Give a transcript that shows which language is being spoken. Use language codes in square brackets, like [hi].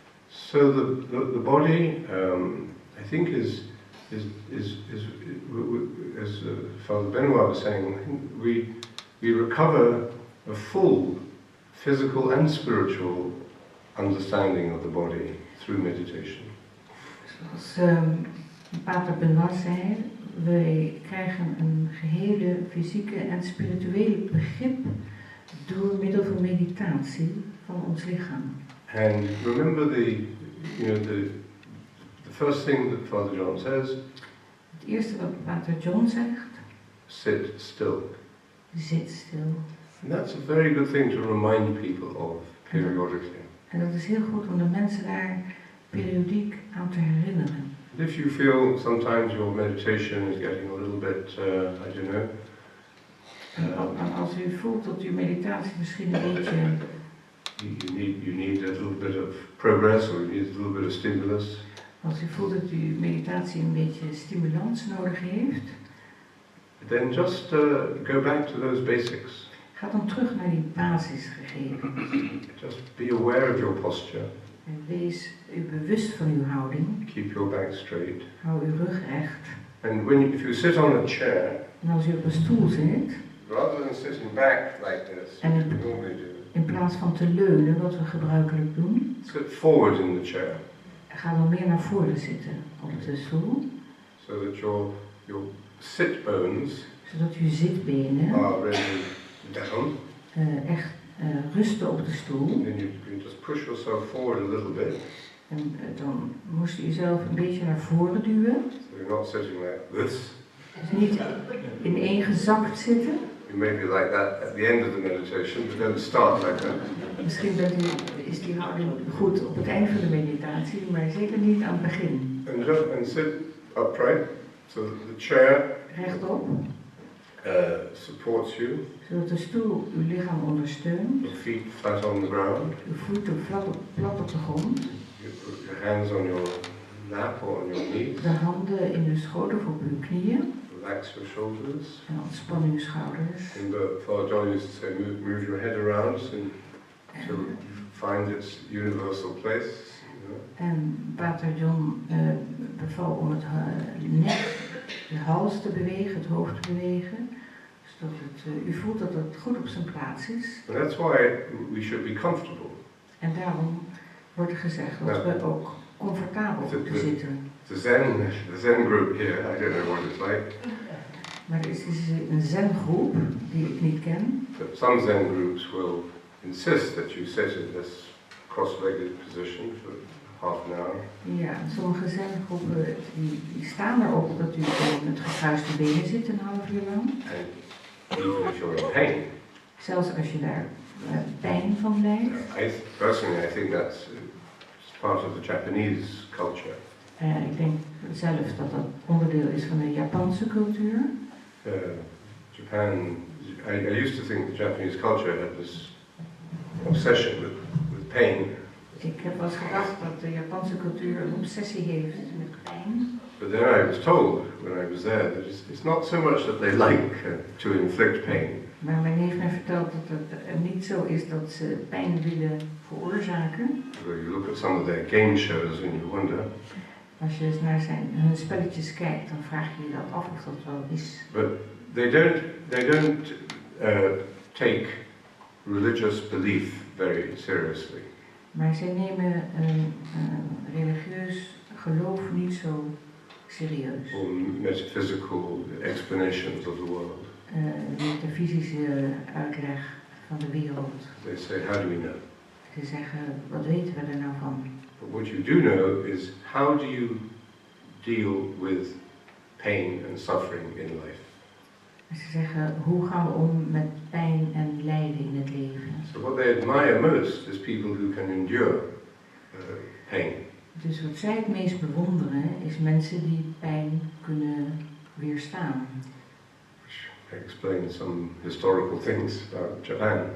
[en] So the body, I think is as Father Benoit was saying, I think we recover a full physical and spiritual understanding of the body through meditation. [nl] Zoals Pater Benoit zei, wij krijgen een gehele fysieke en spirituele begrip door middel van meditatie van ons lichaam. [en] And remember the first thing that Father John says, [nl] Het eerste wat Pater John zegt, [en] sit still. [nl] zit stil. [en] And that's a very good thing to remind people of periodically. [nl] En dat is heel goed om de mensen daar periodiek aan te herinneren. [en] If you feel sometimes your meditation is getting a little bit, I don't know. [nl] En als u voelt dat uw meditatie misschien een beetje [en] You need a little bit of progress, or you need a little bit of stimulus. [nl] Als u voelt dat uw meditatie een beetje stimulans nodig heeft, [en] Then just go back to those basics. [nl] ga dan terug naar die basisgegevens. [en] Just be aware of your posture. [nl] En wees u bewust van uw houding. [en] Keep your back straight. [nl] Hou uw rug recht. [en] And if you sit on a chair, [nl] En als u op een stoel zit, [en] rather than sitting back like this, And as we normally do, [nl] in plaats van te leunen, wat we gebruikelijk doen, [en] sit forward in the chair, [nl] ga dan meer naar voren zitten op de stoel, [en] so that your sit bones [nl] zodat uw zitbenen [en] are really down. [nl] echt rusten op de stoel. [en] And then you just push yourself forward a little bit. [nl] En dan moest u zelf een beetje naar voren duwen. [en] So you're not sitting like this. [nl] Dus niet ineengezakt zitten. [en] You may be like that at the end of the meditation, but don't start like that. [nl] Misschien is die houding goed op het eind van de meditatie, maar zeker niet aan het begin. [en] And sit upright, so the chair [nl] Rechtop. [en] supports you, [nl] zodat de stoel uw lichaam ondersteunt, [en] your feet flat on the ground, [nl] uw voeten plat op de grond, [en] you put your hands on your lap or on your knees, [nl] de handen in uw schoot of op uw knieën [en] relax your shoulders. [nl] en ontspan uw schouders. [en] And Father John used to say, move your head around to find its universal place. You know? [nl] En Pater John beval om het nek, de hals te bewegen, het hoofd te bewegen, zodat u voelt dat het goed op zijn plaats is. [en] And that's why we should be comfortable. [nl] En daarom wordt er gezegd dat we ook comfortabel moeten zitten. [en] The Zen group here, I don't know what it's like. [nl] Maar er is een zengroep die ik niet ken. [en] But some Zen groups will insist that you sit in this cross-legged position for half an hour. [nl] Ja, sommige zengroepen die staan erop dat u met gekruiste benen zit een half uur lang. [en] And even if you're in pain. [nl] Zelfs als je daar pijn van lijdt. [en] Personally, I think that's part of the Japanese culture. [nl] Ik denk zelf dat dat onderdeel is van de Japanse cultuur. [en] Japan, I used to think the Japanese culture had this obsession with pain. [nl] Ik heb wel eens gedacht dat de Japanse cultuur een obsessie heeft met pijn. [en] But then I was told when I was there that it's not so much that they like to inflict pain. [nl] Maar mijn neef mij vertelt dat het niet zo is dat ze pijn willen veroorzaken. [en] Well, you look at some of their game shows and you wonder. [nl] Als je eens naar hun spelletjes kijkt, dan vraag je je dat af of dat wel is. [en] But they don't take religious belief very seriously. [nl] Maar zij nemen religieus geloof niet zo serieus. [en] Or metaphysical explanations of the world. [nl] Metafysische uitleg van de wereld. [en] They say, how do we know? [nl] Ze zeggen, wat weten we er nou van? [en] But what you do know is, how do you deal with pain and suffering in life? [nl] Ze zeggen, hoe gaan we om met pijn en lijden in het leven? [en] So what they admire most is people who can endure pain. [nl] Dus wat zij het meest bewonderen is mensen die pijn kunnen weerstaan. [en] Which explains some historical things about Japan.